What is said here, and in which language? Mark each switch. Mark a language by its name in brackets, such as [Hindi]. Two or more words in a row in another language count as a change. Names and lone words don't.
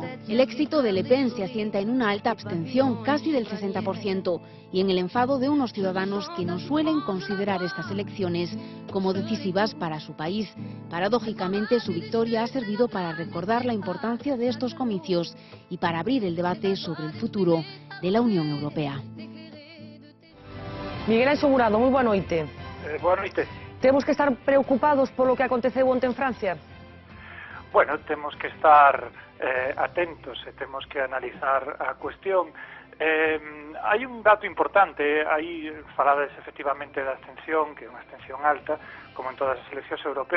[Spanish] El éxito de Le Pen se asienta en una alta abstención, casi del 60%, y en el enfado de unos ciudadanos que no suelen considerar estas elecciones como decisivas para su país. Paradójicamente, su victoria ha servido para recordar la importancia de estos comicios y para abrir el debate sobre el futuro de la Unión Europea. [Galician] Miguel Asegurado, moi boa noite. Boa noite. Temos que estar preocupados polo que aconteceu onte en Francia? Bueno, temos que estar atentos e temos que analizar a cuestión. Hai un dato importante, aí falades efectivamente da abstención, que é unha abstención alta, como en todas as eleccións europeas.